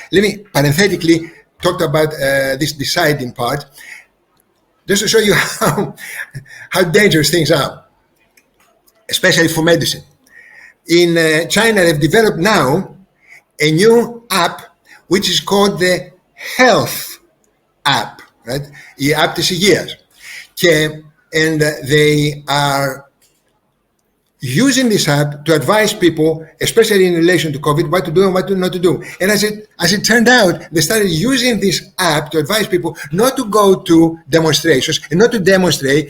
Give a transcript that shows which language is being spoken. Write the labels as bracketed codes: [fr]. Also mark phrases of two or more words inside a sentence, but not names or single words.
[en] Let me parenthetically talk about this deciding part, just to show you how dangerous things are, especially for medicine. In China, they've developed now a new app which is called the Health app, right? [el] Η app της υγείας. [en] And they are using this app to advise people, especially in relation to COVID, what to do and what not to do. And as it turned out, they started using this app to advise people not to go to demonstrations and not to demonstrate.